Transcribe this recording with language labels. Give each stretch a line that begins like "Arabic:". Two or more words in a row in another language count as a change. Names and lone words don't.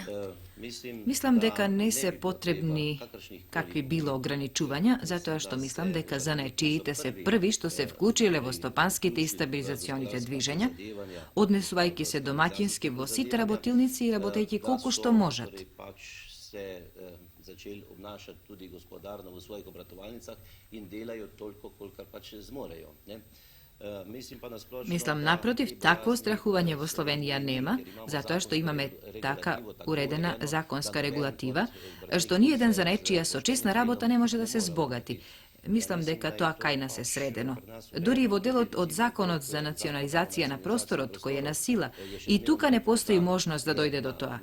Macedonian: Мислам дека не се потребни какви било ограничувања, затоа што мислам дека занаечиите се први што се вклучиле во стопанските и стабилизационите движења, однесувајќи се домаќински во сите работилници и работејќи колку што можат.
Slovenian: Začeli obnašati tudi gospodarno v svojih obratovalnicah in delajo toliko, kolikor pač zmorejo.
Macedonian: Мислам, напротив, такво страхување во Словенија нема, затоа што имаме така уредена законска регулатива, што ниеден занаечија со чесна работа не може да се збогати. Мислам дека тоа кај нас е средено. Дури и во делот од законот за национализација на просторот, кој е на сила, и тука не постои можност да дојде до тоа.